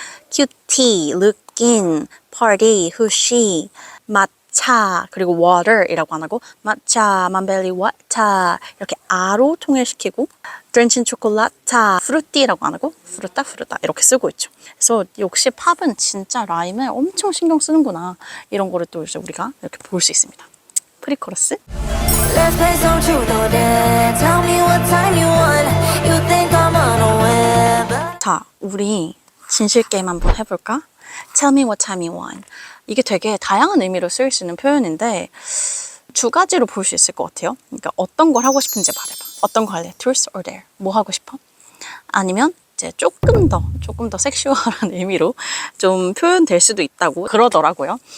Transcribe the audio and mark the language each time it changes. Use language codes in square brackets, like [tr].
[en] cutie, looking, party, [ko] 후시, 차, 그리고 water이라고 안 하고 matcha, 만벨리 water 이렇게 아로 통일시키고, drenched chocolate, fruity라고 안 하고 fruta 이렇게 쓰고 있죠. 그래서 역시 팝은 진짜 라임을 엄청 신경 쓰는구나, 이런 거를 또 이제 우리가 이렇게 볼 수 있습니다. 프리코러스. [en] Let's play some truth or dare. Tell me what time you want. You think I'm unaware, [ko] but 자, 우리 진실 게임 한번 해볼까? [en] Tell me what time you want. [ko] 이게 되게 다양한 의미로 쓰일 수 있는 표현인데 두 가지로 볼 수 있을 것 같아요. 그러니까 어떤 걸 하고 싶은지 말해봐. 어떤 거 할래? [en] Truth or dare? [ko] 뭐 하고 싶어? 아니면 이제 조금 더 섹슈얼한 의미로 좀 표현될 수도 있다고 그러더라고요.